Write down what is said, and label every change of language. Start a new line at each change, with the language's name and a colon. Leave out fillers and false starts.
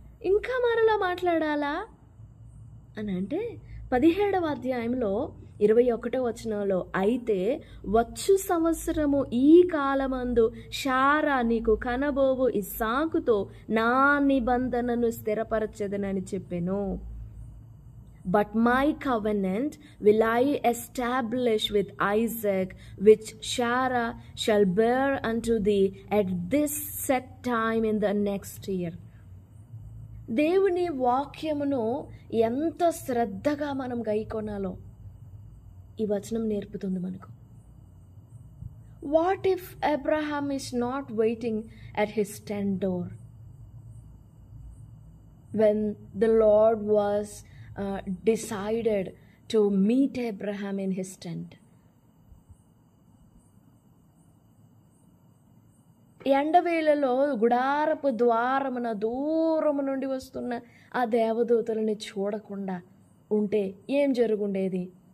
Telugu: ఇంకా మరలా మాట్లాడాలా అని అంటే 17వ అధ్యాయంలో 21వ వచనంలో, అయితే వచ్చు సంవత్సరము ఈ కాలమందు శారా నీకు కనబోవు ఇస్సాకుతో నా నిబంధనను స్థిరపరచెదనని చెప్పెను.
English: But my covenant will I establish with Isaac, which Sarah shall bear unto thee at this set time in the next year.
Telugu: దేవుని వాక్యమును ఎంత శ్రద్ధగా మనం గైకొనాలో ఈ వచనం నేర్పుతుంది మనకు.
English: What if Abraham is not waiting at his tent door when the Lord was decided to meet Abraham in his tent?
Telugu: ఎండవేళలో గుడారపు ద్వారమున దూరము నుండి వస్తున్న ఆ దేవదూతలని చూడకుండా ఉంటే ఏం జరుగుండేది?